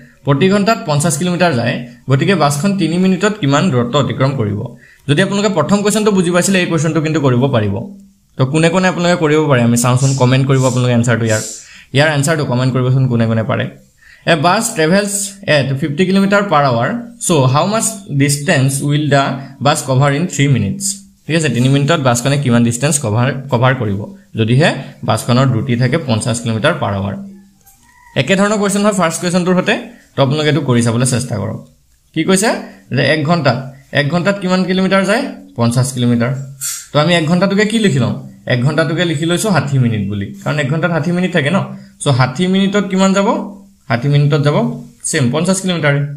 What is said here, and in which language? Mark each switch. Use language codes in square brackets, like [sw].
[as] প্ৰতি ঘণ্টাত 50 কিলোমিটাৰ যায় গতিকে বাছখন 3 মিনিটত কিমান দূৰত্ব অতিক্ৰম কৰিব যদি আপোনালোকে প্ৰথম কোৱেশ্চনটো বুজি পাইছিলে এই কোৱেশ্চনটো কিন্তু কৰিব পাৰিব তো কোনে কোনে আপোনালোকে কৰিব পাৰে আমি চাওঁচোন কমেন্ট কৰিব আপোনালোকে এনসাৰটো ইয়াৰ এনসাৰটো কমেন্ট কৰিবচোন কোনে কোনে পাৰে [en] A bus travels at 50 km/h. So, how much distance will the bus cover in 3 minutes? [as] ঠিক আছে 3 মিনিটত বাছখনে কিমান ডিসটেন্স কভাৰ কৰিব যদিহে বাছখনৰ দ্ৰুতি থাকে 50 km/h একে ধৰণৰ কোৱেশ্চন হয় ফাৰ্স্ট কোৱেশ্চনটোৰ হতে তো আপোনালোকে এটো কৰি চাবলৈ চেষ্টা কৰক কি কৈছে যে 1 ঘণ্টাত কিমান কিলোমিটাৰ যায় 50 কিলোমিটাৰ তো আমি 1 ঘণ্টাটোকে কি লিখিলো 1 ঘণ্টাটোকে লিখি লৈছো 60 মিনিট বুলি কাৰণ 1 ঘণ্টাত 60 মিনিট থাকে ন সো 60 মিনিটত কিমান যাব 60 মিনিটত যাব সেম 50 কিলোমিটাৰ